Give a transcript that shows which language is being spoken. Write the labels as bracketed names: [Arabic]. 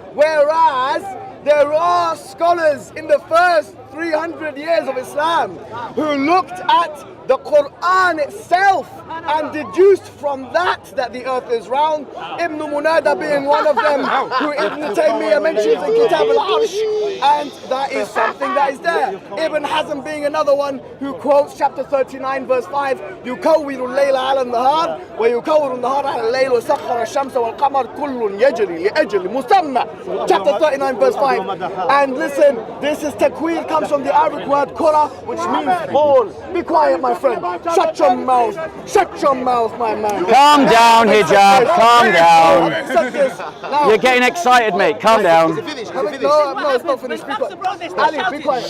[English] Whereas there are scholars in the first 300 years of Islam who looked at the Quran itself and deduced from that the earth is round. Ibn Munada being one of them, who Ibn Taymiyyah mentions in Kitab al-Arsh, and that is something that is there. Ibn Hazm being another one who quotes chapter 39 verse 5, [Arabic] يُكَوِّرُ اللَّيْلَ عَلَى النَّهَارِ وَيُكَوِّرُ النَّهَارَ عَلى اللَّيْلِ وَسَخَّرَ الشَّمْسَ وَالْقَمَرَ كُلٌّ يَجْرِي لِأَجْلِ مُسَمَّى. [English] Chapter 39 verse 5. And listen, this is takwir, comes from the Arabic word kura, which means ball. Be quiet, my friend. Shut your mouth. Shut your mouth, my man. Calm down, Hijab. Calm down. Now, You're getting excited, mate. Calm down. no, it's not finished. Be quiet. Ali, be quiet.